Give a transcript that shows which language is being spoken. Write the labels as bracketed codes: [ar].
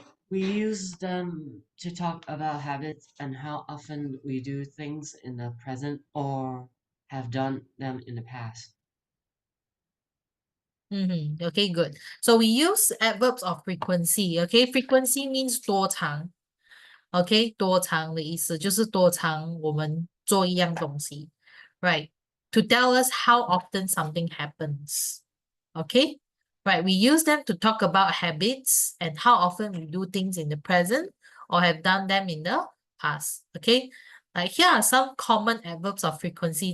[en] We use them to talk about habits and how often we do things in the present or have done them in the past. Okay, good. So we use adverbs of frequency. Okay, frequency means [zh] 多长. Okay, 多长的意思就是多长我们做一样东西. [en] Right. To tell us how often something happens. Okay. Right. We use them to talk about habits and how often we do things in the present or have done them in the past. Okay. Like here are some common adverbs of frequency.